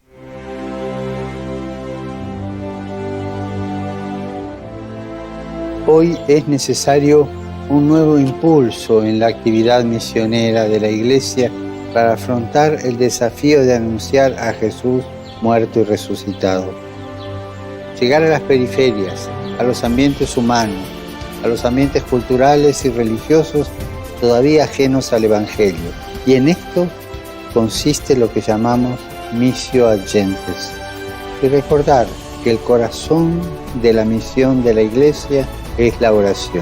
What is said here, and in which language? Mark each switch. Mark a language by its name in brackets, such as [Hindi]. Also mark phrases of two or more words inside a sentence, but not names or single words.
[Spanish] Hoy es necesario un nuevo impulso en la actividad misionera de la Iglesia para afrontar el desafío de anunciar a Jesús muerto y resucitado. Llegar a las periferias, a los ambientes humanos, a los ambientes culturales y religiosos todavía ajenos al Evangelio. Y en esto consiste lo que llamamos [Latin] missio ad gentes. [Spanish] Y recordar que el corazón de la misión de la Iglesia es la oración.